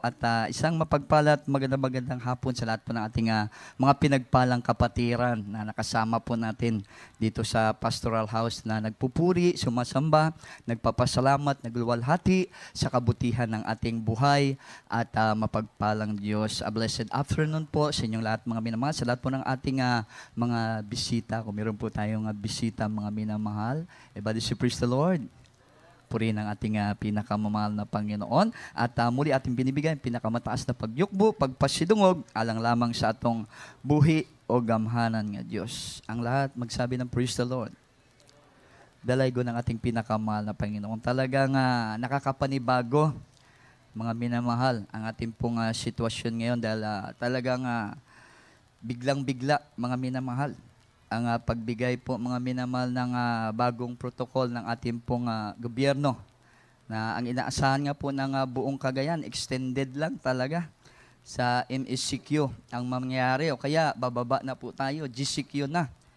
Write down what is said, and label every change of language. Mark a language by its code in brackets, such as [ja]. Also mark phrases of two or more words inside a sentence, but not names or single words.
[tl] At isang mapagpalat, magandang hapon sa lahat po ng ating mga pinagpalang kapatiran na nakasama po natin dito sa Pastoral House na nagpupuri, sumasamba, nagpapasalamat, nagluwalhati sa kabutihan ng ating buhay at mapagpalang Diyos. [en] A blessed afternoon [tl] po sa inyong lahat, mga minamahal, sa lahat po ng ating mga bisita. Kung meron po tayong bisita, mga minamahal, [en] everybody say praise the Lord. [tl] Purihin ang ating pinakamamahal na Panginoon. At muli ating binibigay ang pinakamataas na pagyukbo, [ceb] pagpasidungog, alang lamang sa atong buhi o gamhanan nga Diyos. [tl] Ang lahat magsabi ng [en] praise the Lord. [tl] Dalaygo ng ating pinakamahal na Panginoon. Talagang nakakapanibago, mga minamahal, ang ating pong sitwasyon ngayon dahil talagang biglang-bigla, mga minamahal, ang pagbigay po, mga minamahal, ng bagong protocol ng ating pong gobyerno na ang inaasahan nga po ng buong Cagayan, extended lang talaga sa MSCQ ang mangyayari, o kaya bababa na po tayo, GCQ na.